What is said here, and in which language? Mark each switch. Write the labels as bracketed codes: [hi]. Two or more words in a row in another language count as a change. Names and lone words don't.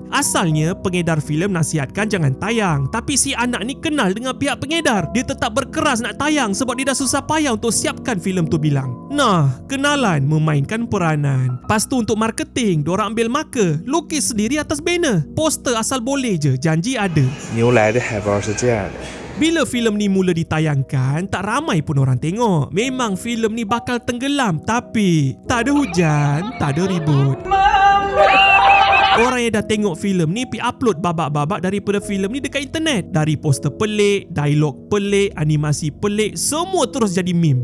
[ms] Asalnya pengedar filem nasihatkan jangan tayang, tapi si anak ni kenal dengan pihak pengedar. Dia tetap berkeras nak tayang sebab dia dah susah payah untuk siapkan filem tu bilang. Nah, kenalan memainkan peranan. Lepas tu untuk marketing, diorang ambil marker, lukis sendiri atas banner. Poster asal boleh je, janji ada. [zh] 牛来的海报是这样的。 [ms] Bila filem ni mula ditayangkan, tak ramai pun orang tengok. Memang filem ni bakal tenggelam, tapi tak ada hujan, tak ada ribut. Orang yang dah tengok filem ni pergi upload babak-babak daripada filem ni dekat internet. Dari poster pelik, dialog pelik, animasi pelik, semua terus jadi meme.